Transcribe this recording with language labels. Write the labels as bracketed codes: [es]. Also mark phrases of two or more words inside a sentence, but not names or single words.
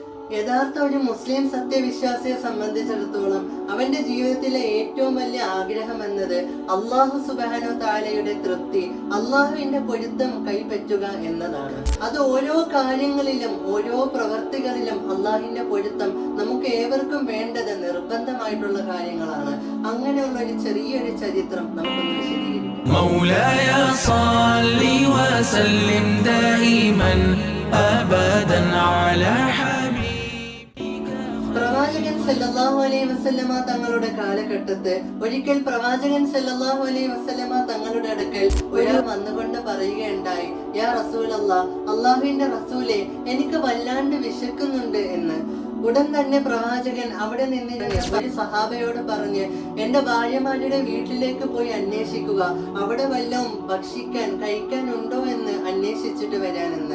[ml] യഥാർത്ഥ ഒരു മുസ്ലിം സത്യവിശ്വാസിയെ സംബന്ധിച്ചിടത്തോളം അവന്റെ ജീവിതത്തിലെ ഏറ്റവും വലിയ ആഗ്രഹം എന്നത് അള്ളാഹു സുബ്ഹാനഹു തആലയുടെ തൃപ്തി, അള്ളാഹുവിന്റെ പൊരുത്തം കൈപ്പറ്റുക എന്നതാണ്. അത് ഓരോ കാര്യങ്ങളിലും ഓരോ പ്രവർത്തികളിലും അള്ളാഹുവിന്റെ പൊരുത്തം നമുക്ക് ഏവർക്കും വേണ്ടത് നിർബന്ധമായിട്ടുള്ള കാര്യങ്ങളാണ്. അങ്ങനെയുള്ള ഒരു ചെറിയൊരു ചരിത്രം നമുക്കൊന്ന് വിശദീകരിക്കാം. [ar] مولاي صل وسلم دائما أبدا على حبيبك. [ml] പ്രവാചകൻ [ar] صلى الله عليه وسلم [ml] തങ്ങളുടെ കാലഘട്ടത്ത് ഒരിക്കൽ പ്രവാചകൻ [ar] صلى الله عليه وسلم [ml] തങ്ങളുടെ അടുക്കൽ ഒരാൾ വന്നുകൊണ്ട് പറയുകയുണ്ടായി, [ar] يا رسول الله, [ml] അള്ളാഹുവിന്റെ റസൂലെ, എനിക്ക് വല്ലാണ്ട് വിശക്കുന്നുണ്ട് എന്ന്. ഉടൻ തന്നെ പ്രവാചകൻ അവിടെ നിന്ന് ഒരു സഹാബയോട് പറഞ്ഞ്, എന്റെ ഭാര്യമാരുടെ വീട്ടിലേക്ക് പോയി അന്വേഷിക്കുക, അവിടെ വല്ലതും ഭക്ഷിക്കാൻ കഴിക്കാൻ ഉണ്ടോ എന്ന് അന്വേഷിച്ചിട്ട് വരാനെന്ന്.